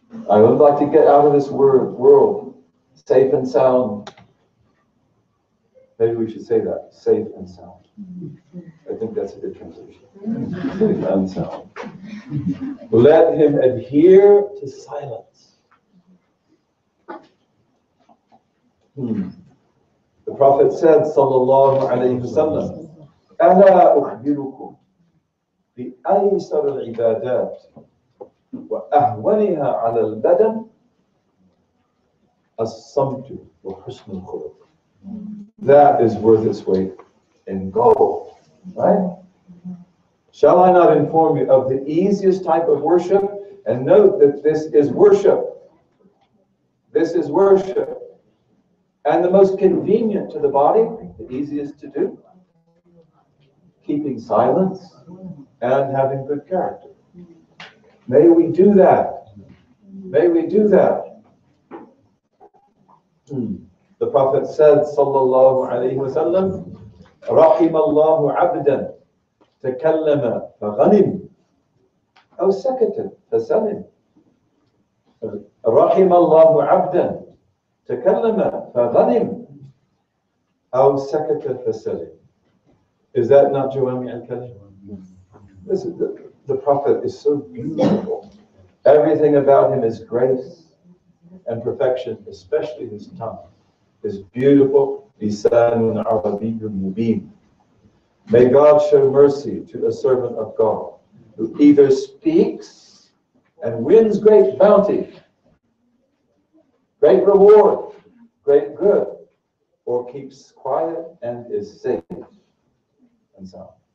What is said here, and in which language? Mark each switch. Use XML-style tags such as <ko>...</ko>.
<en>I would like to get out of this world safe and sound. Maybe we should say that, safe and sound. I think that's a good translation. Safe and sound. Let him adhere to silence. The Prophet said,</en> <ar>sallallahu alayhi wa sallam, أَلَا أُخْبِرُكُمْ بِأَيْسَرِ الْعِبَادَاتِ وأهونها على البدن الصمت وحسن الخلق.</ar> <en>That is worth its weight in gold, right? Shall I not inform you of the easiest type of worship? And note that this is worship. This is worship. And the most convenient to the body, the easiest to do, keeping silence and having good character. May we do that. May we do that. The Prophet said,</en> <ar>sallallahu alayhi wa sallam, رحم الله عبدا تكلم فغنم أو سكت فسلم. رحم الله عبدا تكلم فغنم أو سكت فسلم.</ar> <en>Is that not Jawami al-Kalim? This is the Prophet is so beautiful. Everything about him is grace and perfection, especially his tongue is beautiful.</en> <ar>Lisanun Arabiyyun Mubin.</ar> <en>May God show mercy to a servant of God who either speaks and wins great bounty, great reward, great good, or keeps quiet and is safe and sound.</en>